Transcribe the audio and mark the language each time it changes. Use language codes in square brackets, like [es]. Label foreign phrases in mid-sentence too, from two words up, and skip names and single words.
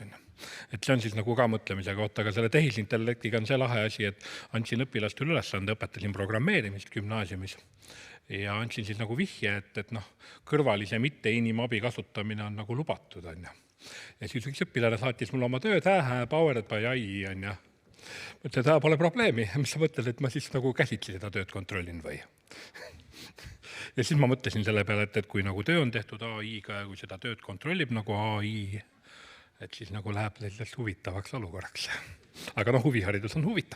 [et] Et see on siis nagu ka mõtlemise kohta, aga selle tehisintellektiga on see lahe asi, et andsin õpilastele ülesande, õpetasin programmeerimist gümnaasiumis ja andsin siis nagu vihje, et kõrvalise mitte inimabi kasutamine on nagu lubatud. Ja siis üks õpilane saatis mulle oma tööd, [en] powered by AI, [et] mõtlen, et pole probleemi, mis sa mõtled, et ma siis nagu käsitsi seda tööd kontrollin või? Ja siis ma mõtlesin selle peale, et kui nagu töö on tehtud AI-ga ja kui seda tööd kontrollib nagu AI, et siis nagu läheb sellest huvitavaks olukorraks. Aga huviharidus on huvitav.